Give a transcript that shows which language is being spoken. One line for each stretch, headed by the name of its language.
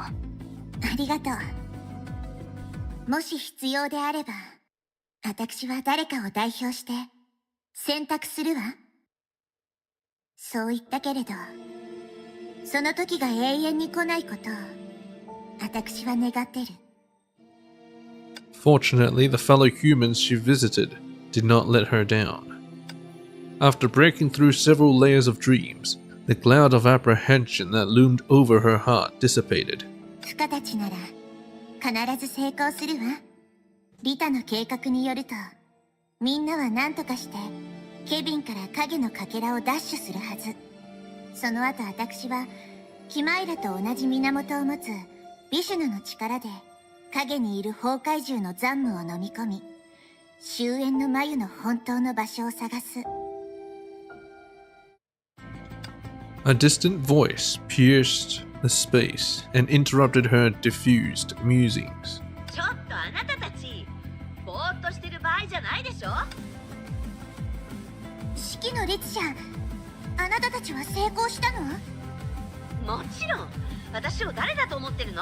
Japanese: ありがとう。もし必要であれば、私は誰かを代表して選択するわ。そう言ったけれど、その時が永遠に来ないことを私は願ってる。
English: Fortunately, the fellow humans she visited did not let her down. After breaking through several layers of dreams, the cloud of apprehension that loomed over her heart dissipated.
Japanese: フカたちなら必ず成功するわ。リタの計画によると、みんなは何とかしてケビンから影のかけらを奪取するはず。その後私はキマイラと同じ源を持つビシュヌの力で影にいる崩壊獣の残夢を飲み込み、終焉の眉の本当の場所を探す。
English: A distant voice pierced the space and interrupted her diffused musings.
Japanese: ちょっとあなたたち、ぼーっとしてる場合じゃないでしょ。式の律者、あなたたちは成功したの？もちろん、私を誰だと思ってるの？